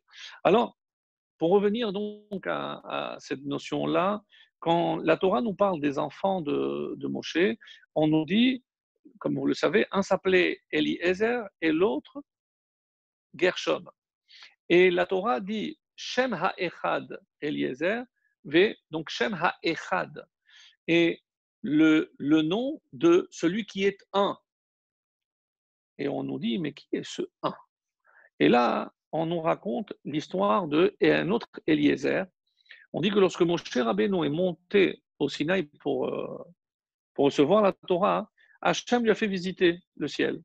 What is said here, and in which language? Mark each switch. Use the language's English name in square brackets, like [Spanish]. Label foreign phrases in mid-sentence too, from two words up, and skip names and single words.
[French] Alors, pour revenir donc à cette notion-là, quand la Torah nous parle des enfants de Moshe, on nous dit, comme vous le savez, un s'appelait Eliezer et l'autre Gershom. [Hebrew] Et la Torah dit שם האחד אליעזר, donc שם האחד, [French] et le nom de celui qui est un. Et on nous dit, mais qui est ce un? Et là, on nous raconte l'histoire de et un autre Eliezer. On dit que lorsque Moshe Rabbeinu est monté au Sinaï pour recevoir la Torah, Hachem lui a fait visiter le ciel.